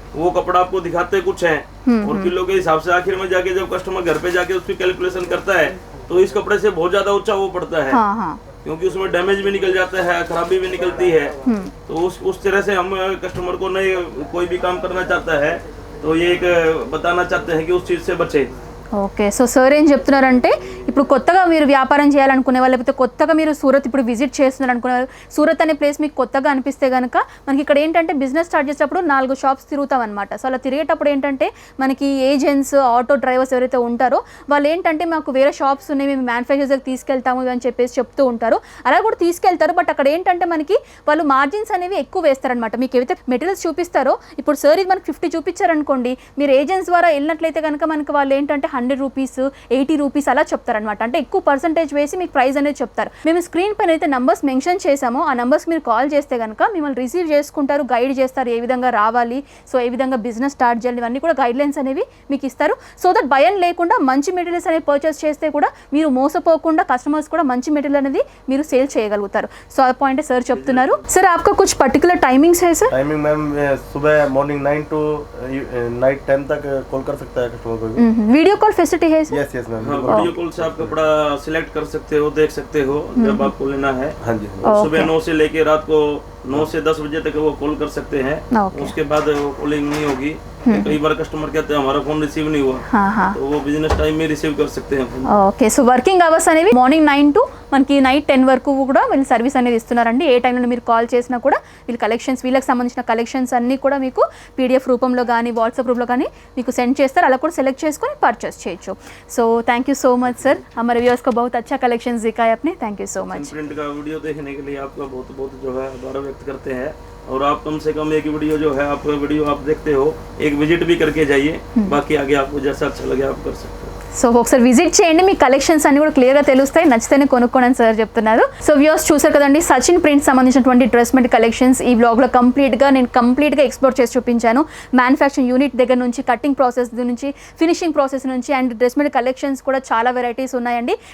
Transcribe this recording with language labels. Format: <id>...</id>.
<hi>वो कपड़ा आपको दिखाते कुछ है और किलो के हिसाब से आखिर में जाके जब कस्टमर घर पे जाके उसकी कैलकुलेशन करता है तो इस कपड़े से बहुत ज्यादा ऊंचा वो पड़ता है. क्योंकि उसमें डैमेज भी निकल जाता है, खराबी भी निकलती है. तो उस तरह से हम कस्टमर को नहीं कोई भी काम करना चाहता है तो ये एक बताना चाहते हैं कि उस चीज से बचे.</hi> <te>ఓకే సో సార్ ఏం చెప్తున్నారంటే ఇప్పుడు కొత్తగా మీరు వ్యాపారం చేయాలనుకునే వాళ్ళు, లేకపోతే కొత్తగా మీరు సూరత్ ఇప్పుడు విజిట్ చేస్తున్నారు అనుకునే వాళ్ళు, సూరత్ అనే ప్లేస్ మీకు కొత్తగా అనిపిస్తే కనుక మనకి ఇక్కడ ఏంటంటే బిజినెస్ స్టార్ట్ చేసేటప్పుడు 4 షాప్స్ తిరుగుతాం అనమాట. సో అలా తిరిగేటప్పుడు ఏంటంటే మనకి ఏజెంట్స్, ఆటో డ్రైవర్స్ ఎవరైతే ఉంటారో వాళ్ళు ఏంటంటే మాకు వేరే షాప్స్ ఉన్నాయి, మేము మ్యానుఫ్యాక్చర్స్కి తీసుకెళ్తాము అని చెప్పేసి చెప్తూ ఉంటారు. అలా కూడా తీసుకెళ్తారు, బట్ అక్కడ ఏంటంటే మనకి వాళ్ళు మార్జిన్స్ అనేవి ఎక్కువ వేస్తారనమాట. మీకు ఏవైతే మెటీరియల్స్ చూపిస్తారో, ఇప్పుడు సార్ ఇది మనకి 50 చూపించారనుకోండి, మీరు ఏజెంట్స్ ద్వారా వెళ్ళినట్లయితే కనుక మనకి వాళ్ళు ఏంటంటే 100 రూపీస్, 80 రూపీస్ అలా చెప్తారనమాట. అనమాట. అంటే ఎక్కువ పర్సంటేజ్ వేసి మీకు ప్రైస్ అనేది చెప్తారు. మేము స్క్రీన్ పైన అయితే నంబర్స్ మెన్షన్ చేసామో ఆ నంబర్స్ మీరు కాల్ చేస్తే కనుక మిమ్మల్ని రిసీవ్ చేసుకుంటారు, గైడ్ చేస్తారు, ఏ విధంగా రావాలి, సో ఏ విధంగా బిజినెస్ స్టార్ట్ చేయాలి, ఇవన్నీ కూడా గైడ్ లైన్స్ అనేవి మీకు ఇస్తారు. సో దట్ భయం లేకుండా మంచి మెటీరియల్స్ అనేవి పర్చేస్ చేస్తే కూడా మీరు మోసపోకుండా కస్టమర్స్ కూడా మంచి మెటీరియల్ అనేది మీరు సేల్ చేయగలుగుతారు. సో ఆ పాయింట్ సార్ చెప్తున్నారు.</te> <hi>సార్ आपका कुछ पर्टिकुलर टाइमिंग्स है सर? टाइमिंग मैम सुबह मॉर्निंग 9 टू नाइट 10 तक कॉल कर सकता है कस्टमर को. वीडियो कॉल फैसिलिटी है sir? Yes yes ma'am. Video call से आप कपड़ा सिलेक्ट कर सकते हो, देख सकते हो जब आपको लेना है. हाँ जी. सुबह 9 से लेके रात को 9 से 10 बजे तक वो कॉल कर सकते हैं. उसके बाद वो कॉलिंग नहीं होगी. कई बार कस्टमर कहते हैं हमारा फोन रिसीव नहीं हुआ, तो वो बिजनेस टाइम में रिसीव कर सकते हैं.</hi> <te>ఓకే. సో వర్కింగ్ అవర్స్ అనేవి మార్నింగ్ 9 టు మనకి నైట్ 10 వరకు కూడా వీళ్ళు సర్వీస్ అనేది ఇస్తున్నారండి. ఏ టైంలో మీరు కాల్ చేసినా కూడా వీళ్ళు కలెక్షన్స్, వీళ్ళకి సంబంధించిన కలెక్షన్స్ అన్నీ కూడా మీకు పీడిఎఫ్ రూపంలో కానీ వాట్సాప్ రూపంలో కానీ మీకు సెండ్ చేస్తారు. అలా కూడా సెలెక్ట్ చేసుకొని పర్చేస్ చేయొచ్చు.</te> <en>so thank you so much</en> <hi>sir, हमारे व्यूअर्स को बहुत अच्छा कलेक्शंस दिखाया आपने. Thank you so much. Print का वीडियो देखने के लिए आपका बहुत बहुत जो है आभार व्यक्त करते हैं. और आप कम से कम एक वीडियो जो है आपका वीडियो आप देखते हो, एक विजिट भी करके जाइए. बाकी आगे आपको जैसा अच्छा लगे आप कर सकते हो.</hi> <te>సో ఒకసారి విజిట్ చేయండి, మీ కలెక్షన్స్ అన్ని కూడా క్లియర్గా తెలుస్తాయి, నచ్చితేనే కొనుక్కోండి అని సార్ చెప్తున్నారు. సో వ్యూవర్స్ చూసారు కదండి, సచిన్ ప్రింట్ సంబంధించినటువంటి డ్రెస్ మెటీరియల్ కలెక్షన్స్ ఈ బ్లాగ్లో కంప్లీట్గా ఎక్స్ప్లోర్ చేసి చూపించాను. మ్యానుఫ్యాక్చరింగ్ యూనిట్ దగ్గర నుంచి, కటింగ్ ప్రాసెస్ నుంచి, ఫినిషింగ్ ప్రాసెస్ నుంచి అండ్ డ్రెస్ మెటీరియల్ కలెక్షన్స్ కూడా చాలా వెరైటీస్ ఉన్నాయండి.</te>